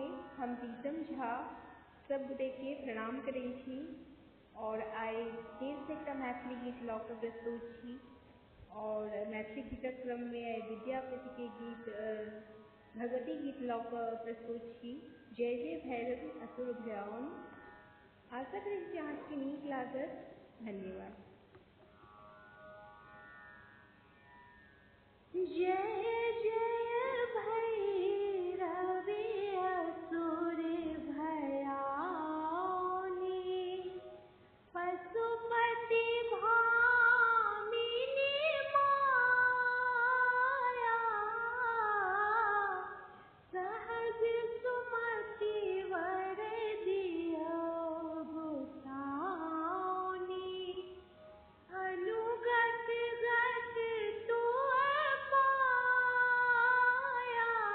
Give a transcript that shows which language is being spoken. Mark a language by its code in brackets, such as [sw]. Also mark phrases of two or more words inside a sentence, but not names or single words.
[mai] हम प्रीतम झा सब गोटे के प्रणाम करै छी और आइ फेर से एकटा मैथिली गीत लऽ कऽ प्रस्तुत छी। और मैथिली गीतक क्रम में आइ विद्यापति के गीत भगवती गीत लऽ कऽ प्रस्तुत छी। जय जय भैरव असुर भयाउन। आशा करै छी अहाँके नीक लागत। धन्यवाद। जय जय भैरव असुर भयाउनि, पशुपति भामिनी माया, सहज सुमति वर दियौ गोसाउनि, अनुगत गत तुअ पाया।